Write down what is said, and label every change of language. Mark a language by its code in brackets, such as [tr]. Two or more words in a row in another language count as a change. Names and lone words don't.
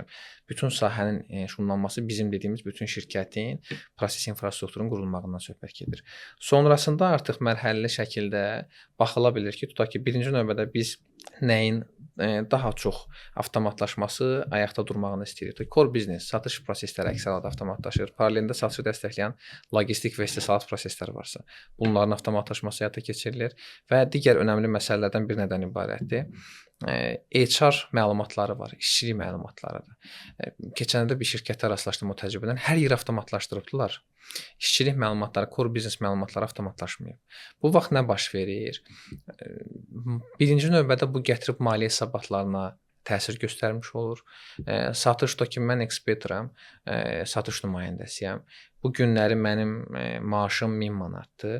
[az] Bütün sahənin şumlanması bizim dediyimiz bütün şirkətin proses infrastrukturunun qurulmağından söhbət gedir. Sonrasında artıq mərhələli şəkildə baxıla bilir ki, tutaq ki, birinci növbədə biz nəyin daha çox avtomatlaşması, ayaqda durmağını istəyirik. [en] Core business, [az] satış prosesləri əksər halda avtomatlaşır. Paralelində satışı dəstəkləyən logistik və istehsalat prosesləri varsa, bunların avtomatlaşması həyata keçirilir və digər önəmli məsələlərdən bir nədən ibarətdir. HR məlumatları var, işçilik məlumatlarıdır. Keçən il bir şirkətə rastlaşdım o təcrübədən. Hər yeri avtomatlaşdırıbdılar. İşçilik məlumatları, [en] core business [az] məlumatları avtomatlaşmayıb. Bu vaxt nə baş verir? Birinci növbədə bu gətirib maliyyə hesabatlarına təsir göstərmiş olur. Satış ki, mən ekspertram, satış nümayəndəsiyəm. Bu günləri mənim maaşım 1000 manatdır.